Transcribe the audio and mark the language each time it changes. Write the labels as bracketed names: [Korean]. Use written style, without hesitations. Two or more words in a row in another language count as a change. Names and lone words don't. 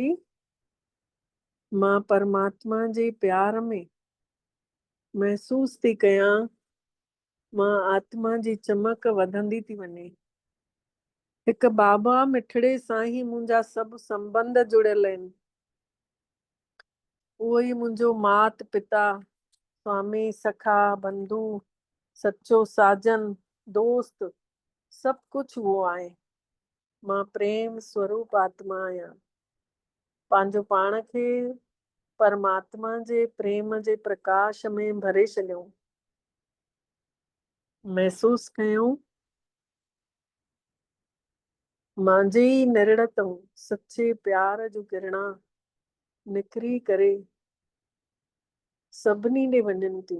[Sindhi] मां परमात्मा जे प्यार में महसूस थी कयां, मां आत्मा जी चमक वधंदी थी वञे। हिकु बाबा मिठड़े सां ई मुंहिंजा सभु संबंध जुड़ियल आहिनि। उहो ई मुंहिंजो मात पिता, स्वामी, सखा, बंधु, सचो साजन, दोस्त, सभु कुझु उहो आहे। मां प्रेम स्वरूप आत्मा आहियां। पंहिंजो पाण खे परमात्मा जे प्रेम जे प्रकाश में भरे छॾियो। महसूस कयूं मुंहिंजे ई निर्णय सच्चे प्यार जूं किरणा निकिरी करे सभिनी ॾे वञनि थियूं।